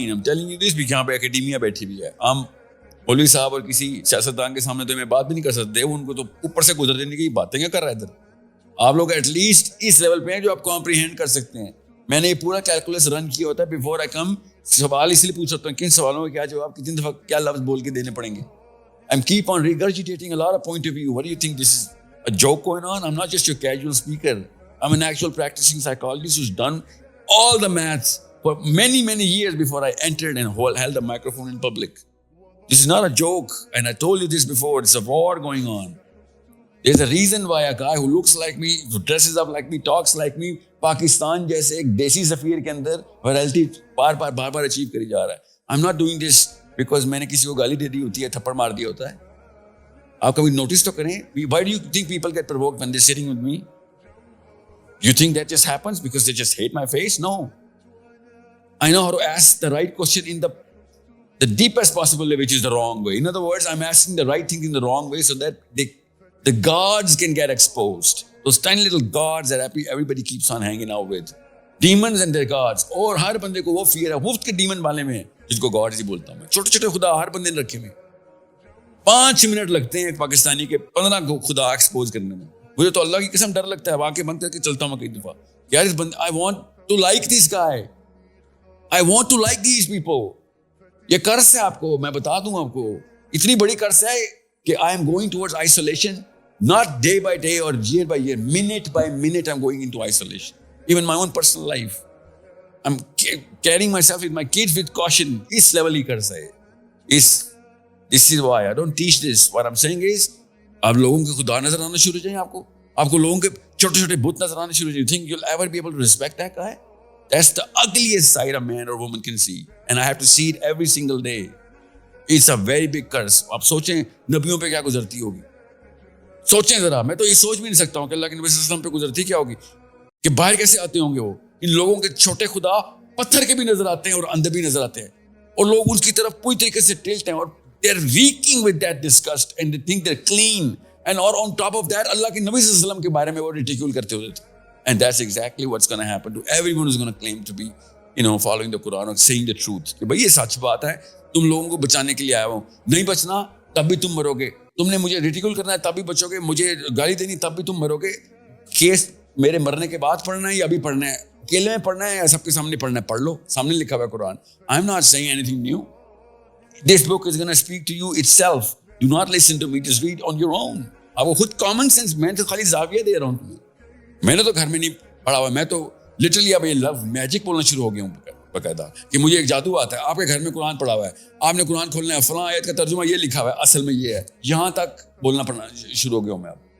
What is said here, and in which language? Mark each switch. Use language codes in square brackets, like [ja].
[en] I am telling you this [ur] بھی, یہاں پہ اکیڈیمیا بیٹھی ہوئی ہے. ہم مولوی صاحب اور کسی سیاستدان کے سامنے تو میں بات بھی نہیں کر سکتے, ان کو تو اوپر سے گزر دینے کی باتیں کیا کر رہا ہے ادھر. آپ لوگ [en] at least [ur] اس لیول پہ ہیں جو آپ کمپریہینڈ کر سکتے ہیں. میں نے یہ پورا کیلکولس رن کیا ہوتا ہے [en] Before I come. [ur] سوال اس لیے پوچھ سکتا ہوں کن سوالوں کا کیا جواب, کتنی دفعہ کیا لفظ بول کے دینے پڑیں گے. [en] I'm keep on regurgitating a lot of point of view. What do you think, this is a joke going on? I'm not just your casual speaker. I'm an actual practicing psychologist who's done all the maths for many, many years before I entered and held a microphone in public. This is not a joke. And I told you this before. It's a war going on. There's a reason why a guy who looks like me, who dresses up like me, talks like me, [ur] Pakistan جیسے ایک دیسی سفیر کے اندر ویرالٹی بار بار achieve کری جا رہا ہے. [en] I'm not doing this because [ur] میں نے کسی کو گالی دے دی ہوتی ہے, تھپڑ مار دیا ہوتا ہے. آپ کبھی نوٹس تو کریں. [en] Why do you think people get provoked when they're sitting with me? You think that just happens because they just hate my face? No. I know how to ask the right question in the deepest possible way, which is the wrong way. In other words, I'm asking the right thing in the wrong way so that the gods can get exposed. Those tiny little gods that everybody keeps on hanging out with. Demons and their gods. [ur] اور ہر بندے کو وہ fair ہے مفت کے demon والے میں, جس کو گاڈز ہی بولتا ہوں میں. چھوٹے چھوٹے خدا ہر بندے نے رکھے ہوئے. 5 منٹ لگتے ہیں ایک پاکستانی کے 15 خدا ایکسپوز کرنے میں. مجھے تو اللہ کی قسم ڈر لگتا ہے, واقعی بند کر کے چلتا ہوں میں کئی دفعہ. یار اس بندے, [en] I want to like this guy. I want to like these people. [ur] یہ قرض ہے آپ کو, میں بتا دوں آپ کو, اتنی بڑی قرض ہے کہ [en] I am going towards isolation. Not day by day or year by year, minute by minute I'm going into isolation. Even my own personal life. I'm carrying myself with my kids with caution. [ur] اس level ہی قرض ہے. [en] This is why I don't teach this. What I'm saying is, [ur] آپ لوگوں کے خدا نظر آنا شروع ہو جائیں آپ کو لوگوں کے چھوٹے چھوٹے بت نظر آنا شروع ہو جائیں. [en] You think you'll ever be able to respect that guy? That's the ugliest side a man or woman can see. And I have to see it every single day. It's a very big curse. [ur] آپ سوچیں نبیوں پہ کیا گزرتی ہوگی. سوچیں ذرا, میں تو یہ سوچ بھی نہیں سکتا ہوں کہ اللہ کے نبی صلی اللہ علیہ وسلم پہ گزرتی کیا ہوگی, کہ باہر کیسے آتے ہوں گے وہ. ان لوگوں کے چھوٹے خدا پتھر کے بھی نظر آتے ہیں اور اندھے بھی نظر آتے ہیں, اور لوگ ان کی طرف پوری طریقے سے ٹلٹ ہیں, اور [en] they're reeking with that disgust and they think they're clean. And or on top of that, [ur] اللہ کے نبی صلی اللہ علیہ وسلم کے بارے میں وہ ریڈیکیول کرتے ہوتے تھے. [en] And that's exactly what's going to happen to everyone who's going to claim to be, following the Quran or saying the truth. [ur] کہ بھئی یہ سچ بات ہے, تم لوگوں کو بچانے کے لیے آیا ہوں. نہیں بچنا تب بھی تم مرو گے. تم نے مجھے ریڈیکیول کرنا ہے تب بھی بچو گے, مجھے گالی دینی تب بھی تم مرو گے. کیس میرے مرنے کے بعد پڑھنا ہے یا ابھی پڑھنا ہے, اکیلے میں پڑھنا ہے یا سب کے سامنے پڑھنا ہے, پڑھ لو, سامنے لکھا ہوا ہے قرآن. [en] I'm not saying anything new. This book is going to speak to you itself. Do not listen to me, just read on your own. [ur] آپ کو خود کامن سینس, میں تو خالی زاویہ دے رہا ہوں تمہیں. میں نے تو گھر میں نہیں پڑھا ہوا, میں تو لٹرلی اب یہ لو میجک بولنا شروع ہو گیا ہوں باقاعدہ, کہ مجھے ایک جادو آتا ہے. آپ کے گھر میں قرآن پڑھا ہوا ہے, آپ نے قرآن کھولنا ہے, فلاں آیت کا ترجمہ یہ لکھا ہوا ہے, اصل میں یہ ہے, یہاں تک بولنا پڑھنا شروع ہو گیا ہوں میں اب.